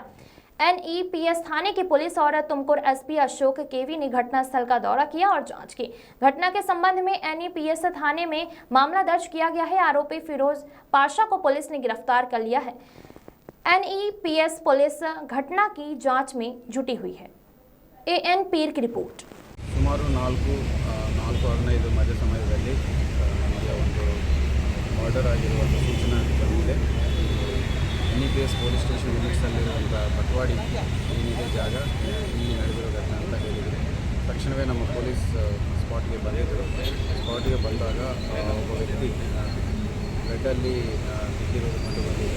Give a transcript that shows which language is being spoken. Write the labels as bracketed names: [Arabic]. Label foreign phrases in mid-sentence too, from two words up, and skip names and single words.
[Hindi] NEPS थाने की पुलिस और तुमकुर SP अशोक केवी ने घटनास्थल का दौरा किया और जांच की। घटना के संबंध में NEPS थाने में मामला दर्ज किया गया है। आरोपी फिरोज पाशा को पुलिस ने गिरफ्तार कर लिया है। NEPS पुलिस घटना की जांच में जुटी हुई है। AN पीर की रिपोर्ट। [Kannada] ಸುಮಾರು 4:15 ಮಧ್ಯ ಸಮಯದಲ್ಲಿ ನಮಗೆ ಒಂದು ಮರ್ಡರ್ ಆಗಿರುವಂಥ ಸೂಚನೆ ಬಂದಿದೆ. NEPS [English] police station [Kannada] ಲಿಮಿಟ್ಸಲ್ಲಿರುವಂಥ ಬಟ್ವಾಡಿ ಏನಿದೆ ಜಾಗ, ಇಲ್ಲಿ ನಡೆದಿರೋ ಘಟನೆ ಅಂತ ಹೇಳಿದರು. ತಕ್ಷಣವೇ ನಮ್ಮ ಪೊಲೀಸ್ ಸ್ಪಾಟ್ಗೆ ಬಂದಿದ್ದರು. ಸ್ಪಾಟ್ಗೆ ಬಂದಾಗ ಒಬ್ಬ ವ್ಯಕ್ತಿ ಬೆಡ್ಡಲ್ಲಿ ಬಿದ್ದಿರೋದು ಕಂಡು ಬಂದಿದೆ.